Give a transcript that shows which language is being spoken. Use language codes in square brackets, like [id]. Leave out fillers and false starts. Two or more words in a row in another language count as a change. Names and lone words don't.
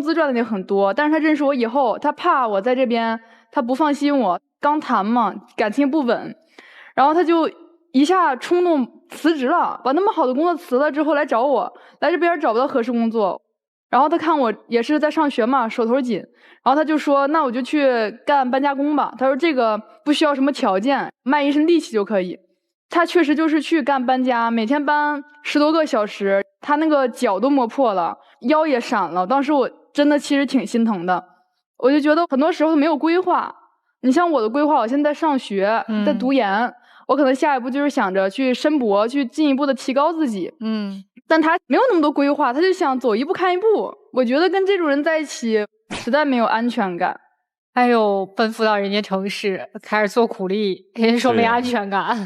[zh] 資賺的也很多，但是他認識我以後，他怕我在這邊，他不放心我，剛談嘛，感情不穩，然後他就一下衝動辭職了，把那麼好的工作辭了之後來找我，來這邊找不到合適工作，然後他看我也是在上學嘛，手頭緊，然後他就說那我就去幹搬家工吧，他說這個不需要什麼條件，賣一身力氣就可以。他確實就是去幹搬家，每天搬10多個小時，他那個腳都磨破了，腰也閃了。當時我真的其實挺心疼的，我就覺得很多時候沒有規劃。你像我的規劃，我現在上學，在讀研，我可能下一步就是想着去申博，去進一步的提高自己。但他沒有那麼多規劃，他就想走一步看一步。我覺得跟這種人在一起，實在沒有安全感。還有奔赴到人家城市開始做苦力，人家說沒安全感。